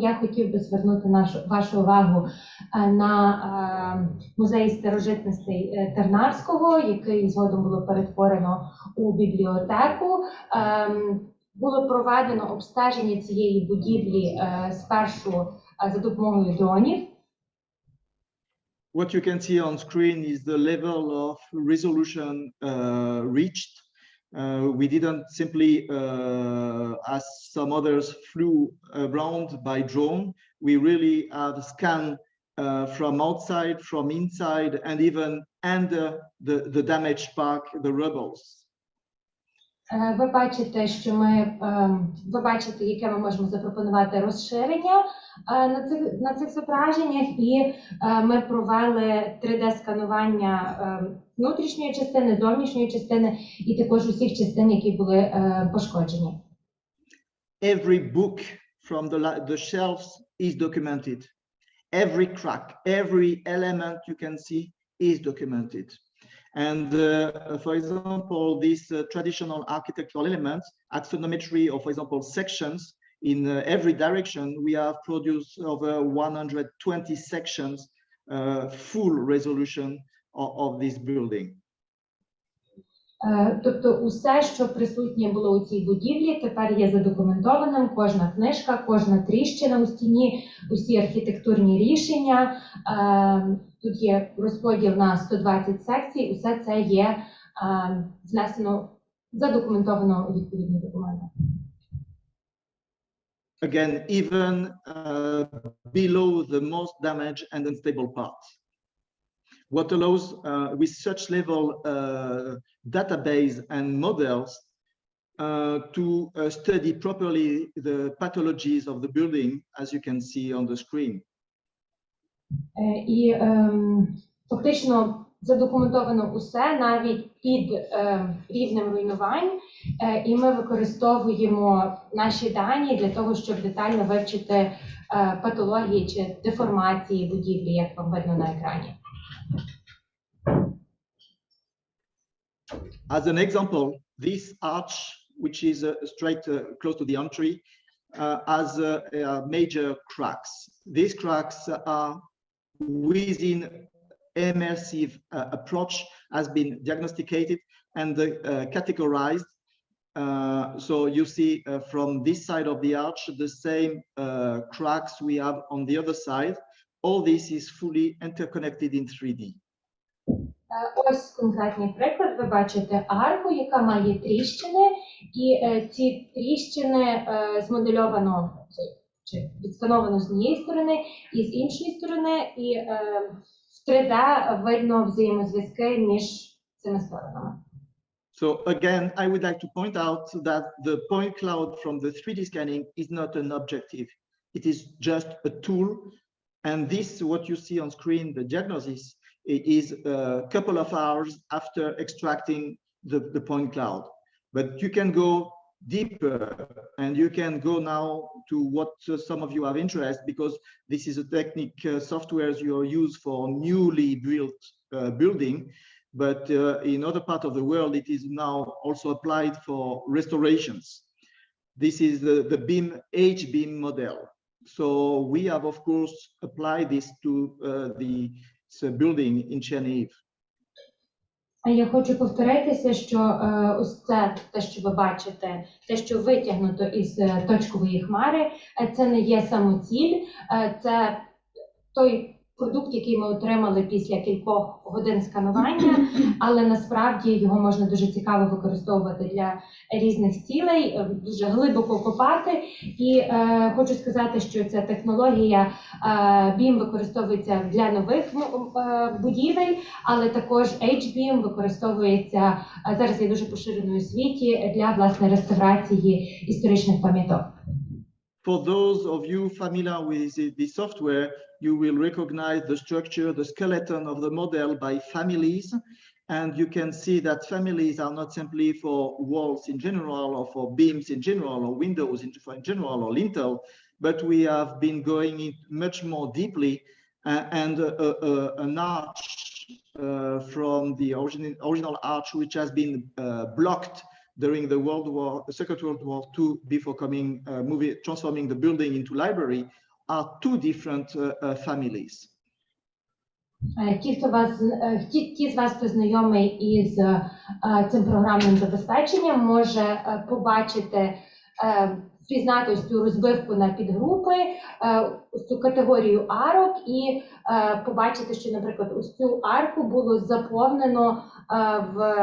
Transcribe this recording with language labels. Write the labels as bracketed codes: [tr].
[uk] Я хотів би звернути вашу увагу на музей старожитностей Тарнавського, який згодом було перетворено у бібліотеку. Було проведено обстеження цієї будівлі спершу за допомогою дронів. [en] What you can see on screen is the level of resolution reached. We didn't simply, as some others, flew around by drone. We really have scanned from outside, from inside, and even under the damaged park, the rubbles. [uk] Ви бачите, що ви бачите, яке ми можемо запропонувати розширення на цих зображеннях, і ми провели 3D-сканування внутрішньої частини, зовнішньої частини і також усіх частин, які були пошкоджені. [en] Every book from the shelves is documented. Every crack, every element you can see is documented. And for example, these traditional architectural elements, axonometry, or for example, sections in every direction, we have produced over 120 sections, full resolution of this building. [uk] Тобто усе, що присутнє було у цій будівлі, тепер є задокументованим. Кожна книжка, кожна тріщина у стіні, усі архітектурні рішення. Тут є розподіл на 120 секцій. Усе це є внесено, задокументовано у відповідні документи. [en] Again, even below the most damaged and unstable parts. What allows, with such level database and models, to study properly the pathologies of the building, as you can see on the screen. [uk] І фактично задокументовано усе, навіть під рівнем руйнувань, і ми використовуємо наші дані для того, щоб детально вивчити патології чи деформації будівлі, як вам видно на екрані. [en] As an example, this arch, which is straight close to the entry, has major cracks. These cracks are within immersive approach, has been diagnosticated and categorized. So you see from this side of the arch, the same cracks we have on the other side. All this is fully interconnected in 3D. [uk] Ось конкретний приклад. Ви бачите арку, яка має тріщини, і ці тріщини змодельовано чи відскановано з однієї сторони і з іншої сторони, і в 3D видно взаємозв'язки між цими сторонами. [en] So again, I would like to point out that the point cloud from the 3D scanning is not an objective. It is just a tool. And this, what you see on screen, the diagnosis, is a couple of hours after extracting the point cloud. But you can go deeper, and you can go now to what some of you have interest, because this is a technique softwares you use for newly built building. But in other part of the world, it is now also applied for restorations. This is the BIM HBIM model. So we have, of course, applied this to the building in Chernihiv. [uk] Я хочу повторитися, що ось це те, що ви бачите, те, що витягнуто із точкової хмари, це не є самоціль, це той продукт, який ми отримали після кількох годин сканування, але насправді його можна дуже цікаво використовувати для різних цілей, дуже глибоко копати. І хочу сказати, що ця технологія BIM використовується для нових будівель, але також HBIM використовується, зараз є дуже поширеною у світі, для, власне, реставрації історичних пам'яток. [en] For those of you familiar with the software, you will recognize the structure, the skeleton of the model by families. And you can see that families are not simply for walls in general, or for beams in general, or windows in general, or lintel, but we have been going in much more deeply, and an arch from the original arch, which has been blocked during the Second World War II, before transforming the building into library, are two different families. [uk] Ті з вас, хто знайомий із цим програмним забезпеченням, може побачити, впізнати ось цю розбивку на підгрупи, ось цю категорію арок, і побачити, що, наприклад, ось цю арку було заповнено в